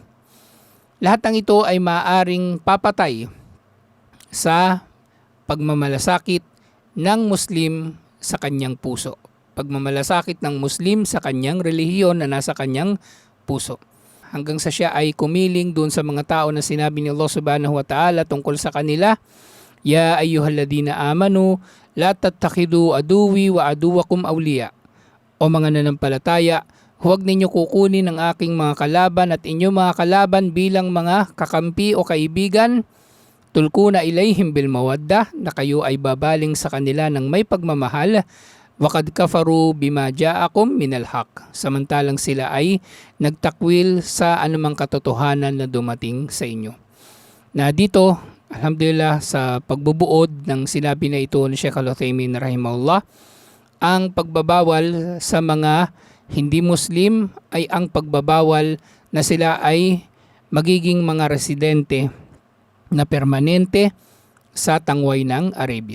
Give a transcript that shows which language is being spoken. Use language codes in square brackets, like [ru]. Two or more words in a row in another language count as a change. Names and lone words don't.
[tl] Lahat ng ito ay maaring papatay sa pagmamalasakit ng Muslim sa kanyang puso. Pagmamalasakit ng Muslim sa kanyang relihiyon na nasa kanyang puso. Hanggang sa siya ay kumiling doon sa mga tao na sinabi ni Allah [ar] سبحانه وتعالى [tl] tungkol sa kanila, [ar] يا أيها الذين آمنوا لا تتخذوا عدوي وعدوكم أولياء. [tl] O mga nanampalataya, huwag ninyo kukunin ang aking mga kalaban at inyong mga kalaban bilang mga kakampi o kaibigan. [ar] تلقون إليهم بالمودة, [tl] na kayo ay babaling sa kanila ng may pagmamahal. [ar] وقد كفروا بما جاءكم من الحق, [tl] samantalang sila ay nagtakwil sa anumang katotohanan na dumating sa inyo. Na dito, alhamdulillah, sa pagbubuod ng sinabi na ito ni Sheikh Al-Uthaymin rahimahullah, ang pagbabawal sa mga hindi Muslim ay ang pagbabawal na sila ay magiging mga residente na permanente sa tangway ng Arabia.